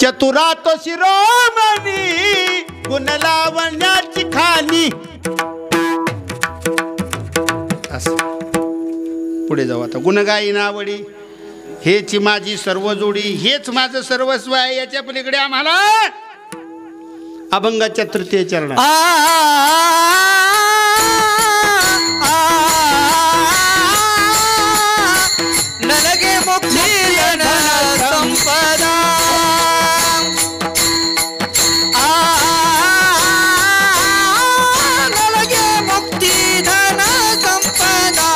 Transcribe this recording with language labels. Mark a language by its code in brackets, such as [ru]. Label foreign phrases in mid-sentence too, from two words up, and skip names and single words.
[mr] चतुरात शिरोमणी गुण लावण्याची खाणी. असं पुढे जाऊ आता. गुणगायी नावडी हेची माझी सर्व जोडी, हेच माझं सर्वस्व आहे. याच्या पलीकडे आम्हाला अभंगाच्या तृतीय चरण. [kn] ನನಗೆ ಮುಕ್ತಿ ಧನ ಸಂಪದ ನನಗೆ ಮುಕ್ತಿ ಧನ ಸಂಪದ